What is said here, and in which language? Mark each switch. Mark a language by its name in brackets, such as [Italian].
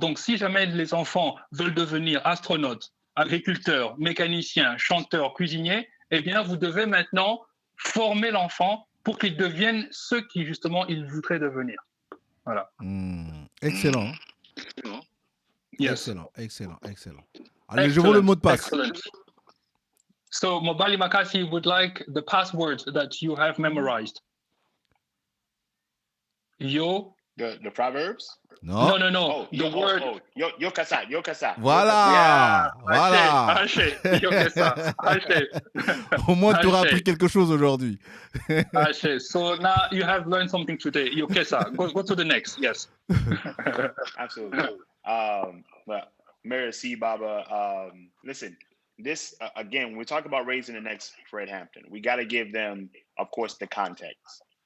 [French] Donc, si jamais les enfants veulent devenir astronautes, agriculteurs, mécaniciens, chanteurs, cuisiniers, eh bien, vous devez maintenant former l'enfant pour qu'il devienne ce qui, justement, il voudrait devenir. Voilà. Excellent. [English] Yes. Excellent. [French] Allez, je veux le mot de passe. Excellent. [English] So, Mobali Makasi would like the passwords that you have memorized. [Lingala] Yo. [English] The proverbs? [French] Non. [English] No. The word. [Lingala] Yo kasa. [French] Voilà. Haché. Yo kasa. Haché. Au moins, tu auras appris quelque chose aujourd'hui. Haché. [English] So now you have learned something today. Yo kasa. Go to the next. Yes. Absolutely. Well, Merci, Baba. Listen, this again, when we talk about raising the next Fred Hampton, we got to give them, of course, the context.